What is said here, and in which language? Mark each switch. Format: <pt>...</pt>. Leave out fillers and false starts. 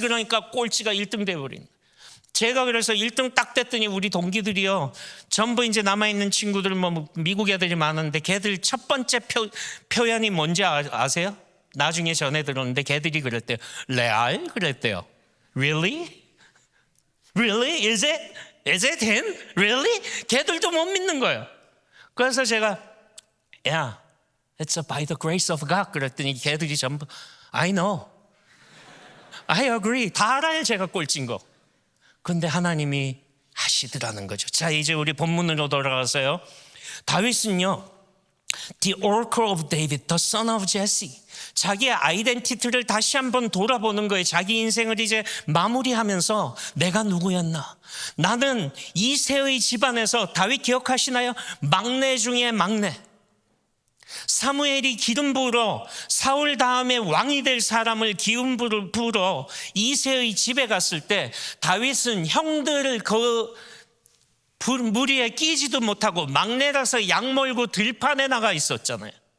<ko>그러니까 꼴찌가 1등 돼버린. 제가 그래서 1등 딱 됐더니 우리 동기들이요 전부 이제 남아있는 친구들 미국 애들이 많은데 걔들 첫 번째 표현이 뭔지 아세요? 나중에 전해 들었는데 걔들이 그랬대요. 레알? 그랬대요.</ko> <en>Really? Really? Is it him? Really?</en> <ko>걔들도 못 믿는 거예요. 그래서 제가</ko> <en>야, it's by the grace of God.</en> <ko>그랬더니 걔들이 전부</ko> <en>I know, I agree.</en> <ko>다 알아요, 제가 꼴찌인 거. 근데 하나님이 하시더라는 거죠. 자, 이제 우리 본문으로 돌아가서요.</ko> <en>다윗은요, the oracle of David, the son of Jesse.</en> <ko>자기의 아이덴티티를 다시 한번 돌아보는 거예요. 자기 인생을 이제 마무리하면서 내가 누구였나? 나는 이새의 집안에서, 다윗 기억하시나요? 막내 중에 막내. 사무엘이 기름 부으러 사울 다음에 왕이 될 사람을 기름 부으러 이새의 집에 갔을 때 다윗은 형들을 그 무리에 끼지도 못하고 막내라서 약 몰고 들판에 나가 있었잖아요.</ko>